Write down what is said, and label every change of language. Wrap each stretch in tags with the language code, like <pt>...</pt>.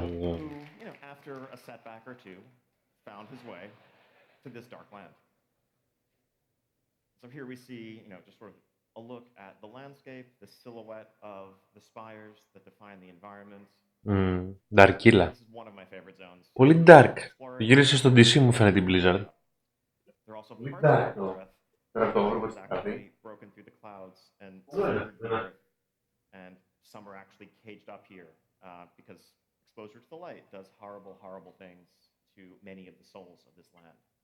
<en>Who, after a setback or two, found his way to this dark land. So here we see, just sort of a look at the landscape, the silhouette of the spires that define the environment. Darkilla. This is one of my favorite zones.</en> <el>Πολύ dark. Γύρισε στο DC μου φαίνεται την Blizzard.</el> <en>There are also parts of Revendreth that is actually broken through the clouds and severed the earth, and some are actually caged up here because exposure to the light does horrible, horrible things to many of the souls of this land.</en>